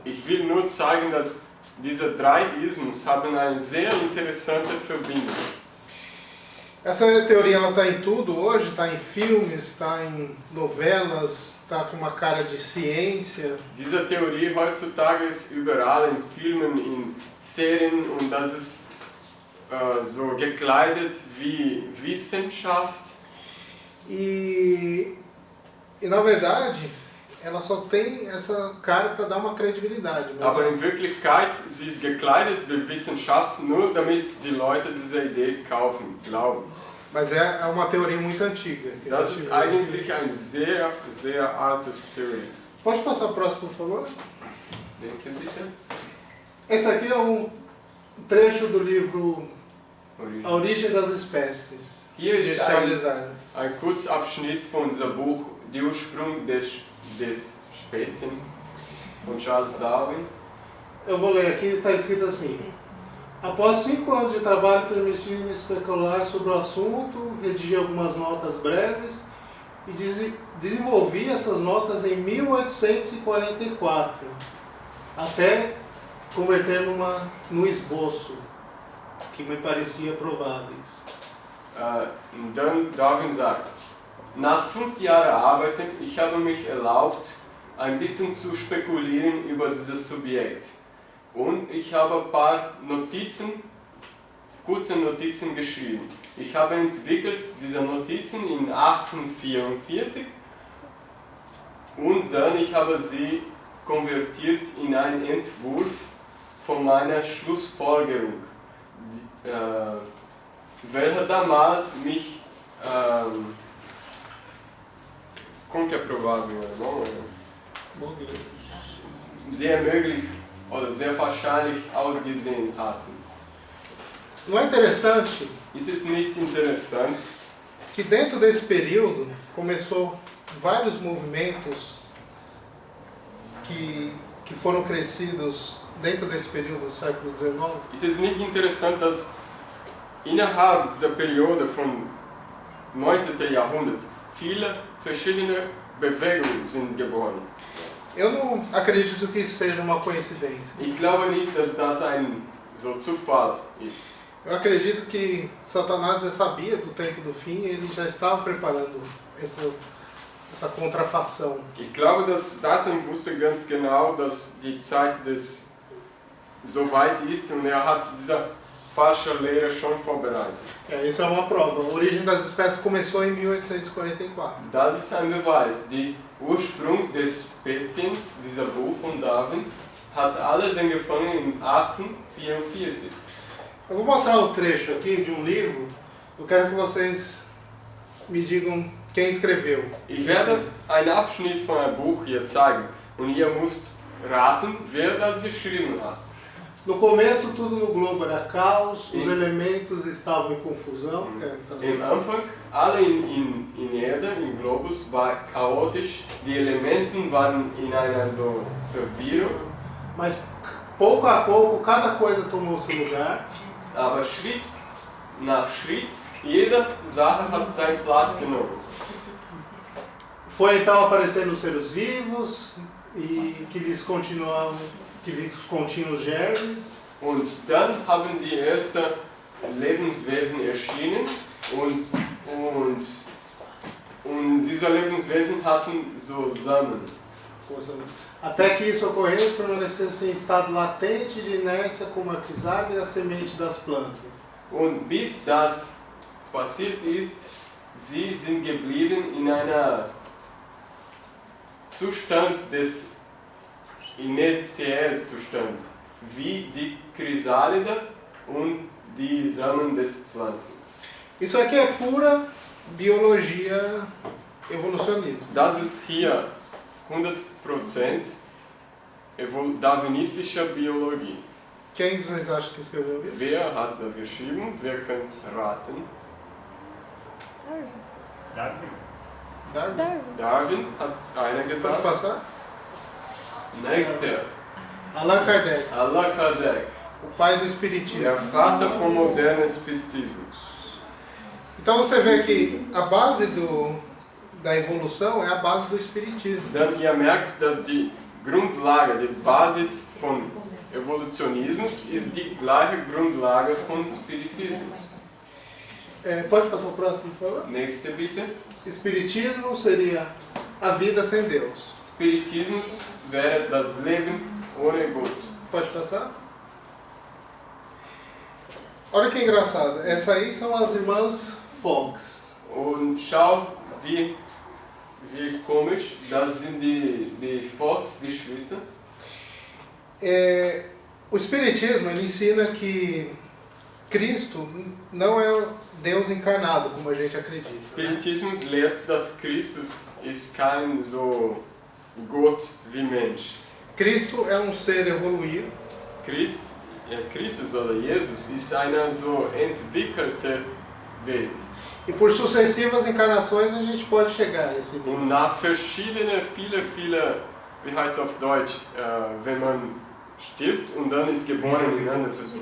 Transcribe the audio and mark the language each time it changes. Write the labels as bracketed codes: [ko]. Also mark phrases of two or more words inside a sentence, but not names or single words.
[de] Ich will nur zeigen, dass diese drei Ismen haben eine sehr interessante Verbindung. [pt] Essa teoria ela está em tudo hoje, está em filmes, está em novelas, está com uma cara de ciência. [de] Diese Theorie heutzutage ist überall in Filmen, in Serien und das ist so gekleidet wie Wissenschaft. [pt] E na verdade, ela só tem essa cara para dar uma credibilidade. [de] Aber in Wirklichkeit, sie ist gekleidet wie Wissenschaft, nur damit die Leute diese Idee kaufen, glauben. [pt] Mas é uma teoria muito antiga. [de] Das ist eigentlich ein sehr, sehr altes Theorie. [pt] Pode passar o próximo, por favor? [de] Nächste bitte. [pt] Esse aqui é um trecho do livro Origem. A Origem das Espécies, [de] Hier [pt] de [de] ist [pt] Charles Darwin. [de] ein Kurzabschnitt von unserem Buch Die Ursprung des Spezien von Charles Darwin. [pt] Eu vou ler aqui, está escrito assim: após 5 anos de trabalho, permiti-me especular sobre o assunto, redigi algumas notas breves e desenvolvi essas notas em 1844, até converter num esboço que me parecia prováveis. [de] Dann Darwin sagt, nach 5 Jahren Arbeiten, ich habe mich erlaubt, ein bisschen zu spekulieren über dieses Subjekt. Und ich habe ein paar kurze Notizen geschrieben. Ich habe entwickelt diese Notizen in 1844 und dann ich habe sie konvertiert in einen Entwurf von meiner Schlussfolgerung, welcher damals mich [pt] como que é provável, não? [de] Sehr möglich oder sehr wahrscheinlich ausgesehen hatten. [pt] Não é interessante [de] Ist es nicht interessant, [pt] que dentro desse período começou vários movimentos que foram crescidos dentro desse período do século XIX? [de] ist es nicht interessant, dass innerhalb dieser Periode vom 19. Jahrhundert viele verschiedene Bewegungen sind geboren. [pt] Eu não acredito que isso seja uma coincidência. [de] Ich glaube nicht, dass das ein so Zufall ist. [pt] Eu acredito que Satanás já sabia do tempo do fim e ele já estava preparando essa contrafação. [de] Ich glaube, dass Satan wusste ganz genau, dass die Zeit des so weit ist und hat diese falsche Lehre schon vorbereitet. [pt] Isso é uma prova. A Origem das Espécies começou em 1844. [de] Das ist ein Beweis. Der Ursprung des Speziens, dieser Buch von Darwin, hat alles angefangen in 1844. [pt] Eu vou mostrar um trecho aqui de um livro. Eu quero que vocês me digam quem escreveu. [de] Ich werde einen Abschnitt von einem Buch hier zeigen und ihr müsst raten, wer das geschrieben hat. [pt] No começo, tudo no globo era caos, os elementos estavam em confusão. [de] Im Anfang, alle in Erde, im Globus, war chaotisch, die Elemente waren in einer so Verwirrung. [pt] Mas pouco a pouco, cada coisa tomou seu lugar. [de] Aber Schritt nach Schritt, jede Sache hat seinen Platz genommen. [pt] Foi então aparecendo os seres vivos e que lhes continham os germes. [de] Und dann haben die ersten Lebenswesen erschienen und diese Lebenswesen hatten so Samen. [pt] Até que isso ocorresse, permanecesse em estado latente de inércia como a crisálida e a semente das plantas. [de] Und bis das passiert ist, sie sind geblieben in einer Zustand des inertiellen Zustand, wie die Chrysalide und die Samen des Pflanzens. [pt] Isso aqui é pura biologia evolucionista. [de] Das ist hier 100% darwinistische Biologie. [pt] Quem vocês acham que escreveu isso? [de] Wer hat das geschrieben? Wer kann raten? Darwin. Darwin. Darwin hat einer [pt] Pode [de] gesagt. [pt] passar? [de] Nächster. [pt] Allan Kardec, [de] Allan Kardec. [pt] o pai do espiritismo. [de] Der Vater vom modernen Spiritismus. [pt] Então você vê que a base da evolução é a base do espiritismo. [de] Dann ihr merkt, dass die Grundlage, die Basis von Evolutionismus ist die gleiche Grundlage von Spiritismus. [pt] Pode passar o próximo, por favor? [de] Nächste bitte. [pt] Espiritismo seria a vida sem Deus. [de] Spiritismus wäre das Leben ohne Gott. [pt] Pode passar? Olha que engraçado. Essas aí são as irmãs Fox. [de] Und schau, wie komisch, das sind die Fox-Geschwister. [pt] O espiritismo ele ensina que Cristo não é Deus encarnado, como a gente acredita. Né? [de] Spiritismus lehrt, dass Christus ist kein so Gott wie Mensch. [pt] Cristo é um ser evoluído. [de] Christus oder Jesus ist eine so entwickelte Wesen. [pt] E por sucessivas encarnações a gente pode chegar a esse nível. [de] Und nach viele, wie heißt es auf Deutsch, wenn man stirbt und dann ist geboren in eine andere Person.